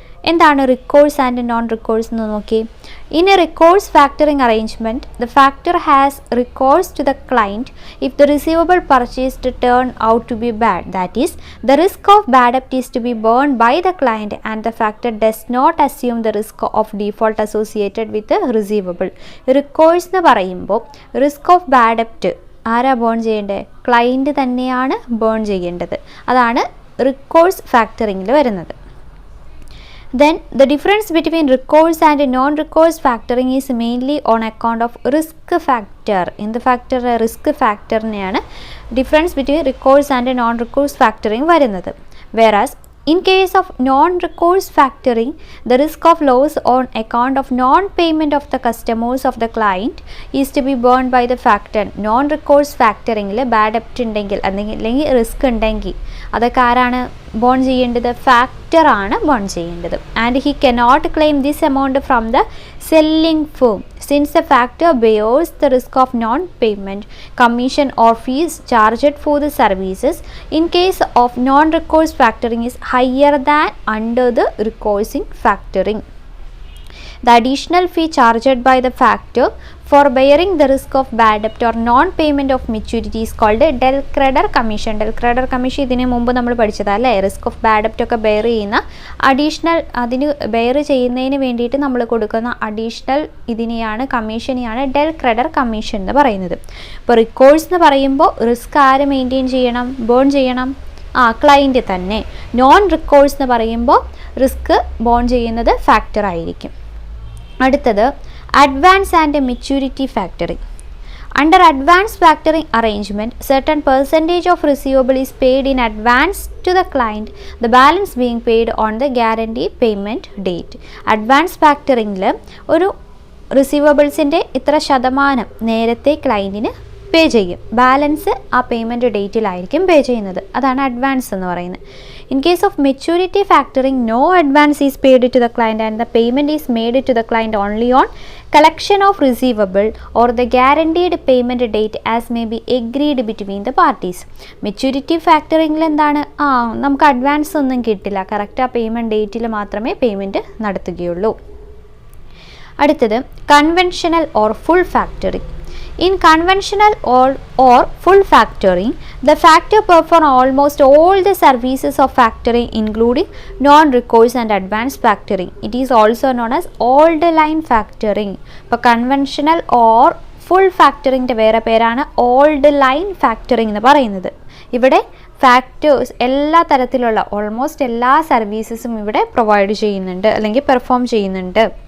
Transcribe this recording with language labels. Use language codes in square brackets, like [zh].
[ml] എന്താണ് recourse and non recourse എന്ന് നോക്കി. [en] In A recourse factoring arrangement the factor has recourse to the client if the receivable purchased turn out to B bad, that is the risk of bad ഡെപ്റ്റ് is to B burn by the client and the factor does not assume the risk of default associated with receivable. [ml] Recourse എന്ന് പറയുമ്പോൾ risk of bad ഡെപ്റ്റ് ആരാ burn ചെയ്യേണ്ടത്? Client തന്നെയാണ് burn ചെയ്യേണ്ടത്. അതാണ് recourse ഫാക്ടറിങ്ങിൽ വരുന്നത്. [en] Then the difference between recourse and non-recourse factoring is mainly on account of risk factor. In the factor risk factor നെയാണ് difference between recourse and non-recourse factoring വരുന്നത്. Whereas in case of non-recourse factoring, the risk of loss on account of non-payment of the customers of the client is to be borne by the factor. [ml] Non-recourse factoringൽ bad ഡെപ്റ്റ് ഉണ്ടെങ്കിൽ അല്ലെങ്കിൽ risk ഉണ്ടെങ്കിൽ അതൊക്കെ ആരാണ് bone ചെയ്യേണ്ടത്? Factor ആണ് bone ചെയ്യേണ്ടത്. [en] And he cannot claim this amount from the selling firm since the factor bears the risk of non-payment, commission or fees charged for the services in case of non-recourse factoring is higher than under the recourse factoring. The additional fee charged by the factor for bearing the risk of bad debt or non-payment of maturity is called a del creditor commission. [ml] Del creditor commission ഇതിന് മുമ്പ് നമ്മൾ പഠിച്ചതല്ലേ. Risk of bad ഡെപ്റ്റ് ഒക്കെ bear ചെയ്യുന്ന additional, അതിന് bear ചെയ്യുന്നതിന് വേണ്ടിയിട്ട് നമ്മൾ കൊടുക്കുന്ന അഡീഷണൽ ഇതിനെയാണ് കമ്മീഷനെയാണ് ഡെൽ ക്രെഡിറ്റർ കമ്മീഷൻ എന്ന് പറയുന്നത്. ഇപ്പോൾ റിക്കോഴ്സ് എന്ന് പറയുമ്പോൾ റിസ്ക് ആര് മെയിൻറ്റെയിൻ ചെയ്യണം? ബേൺ ചെയ്യണം? ക്ലയൻറ്റ് തന്നെ. നോൺ റിക്കോഴ്സ് എന്ന് പറയുമ്പോൾ റിസ്ക് ബോൺ ചെയ്യുന്നത് ഫാക്ടർ ആയിരിക്കും. അടുത്തത് advance and maturity factoring. [en] Under advanced factoring arrangement, certain percentage of receivable is paid in advance to the client, the balance being paid on the guaranteed payment date. [ml] Advanced factoringൽ ഒരു റിസീവബിൾസിൻ്റെ ഇത്ര ശതമാനം നേരത്തെ ക്ലയൻറ്റിന് പേ ചെയ്യും. Balance ആ payment ഡേറ്റിലായിരിക്കും പേ ചെയ്യുന്നത്. അതാണ് advance എന്ന് പറയുന്നത്. [en] In case of maturity factoring, no advance is paid to the client and the payment is made to the client only on collection of receivable or the guaranteed payment date as may be agreed between the parties. [ml] Maturity ഫാക്ടറിംഗിൽ എന്താണ്, നമുക്ക് advance ഒന്നും കിട്ടില്ല, correct ആ payment ഡേറ്റിൽ മാത്രമേ payment നടത്തുകയുള്ളൂ. അടുത്തത് conventional or full factoring. [en] In conventional or full factoring, the factor perform almost all the services of factoring including non-recourse and advanced factoring. It is also known as old line factoring. [ml] ഇപ്പോൾ conventional or full factoringൻ്റെ വേറെ പേരാണ് old line factoring എന്ന് പറയുന്നത്. ഇവിടെ factors എല്ലാ തരത്തിലുള്ള almost എല്ലാ സർവീസസും ഇവിടെ പ്രൊവൈഡ് ചെയ്യുന്നുണ്ട് അല്ലെങ്കിൽ പെർഫോം ചെയ്യുന്നുണ്ട്.